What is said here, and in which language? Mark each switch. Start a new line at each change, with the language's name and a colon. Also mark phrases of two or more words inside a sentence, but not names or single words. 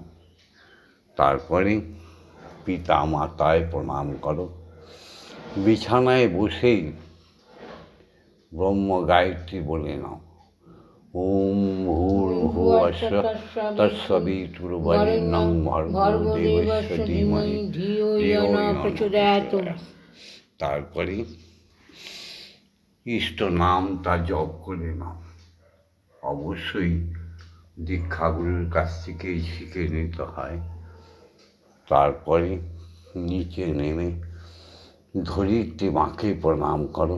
Bangla: তারপরে পিতা মাতায় প্রণাম করো। বিছানায় বসেই ব্রহ্ম গায়ত্রী বলে নাও,
Sanskrit: ওম ভূর্ভুবস্সুঃ তৎসবিতুর্বরেণ্যং ভর্গো দেবস্য ধীমহি ধিয়ো ইয়ো ন প্রচোদয়াৎ।
Bangla: তারপরে ইষ্ট নামটা জপ করে নাও। অবশ্যই দীক্ষাগুরুর কাছ থেকেই শিখে নিতে হয়। তারপরে নিচে নেমে ধরিত্রী মাকে প্রণাম করো।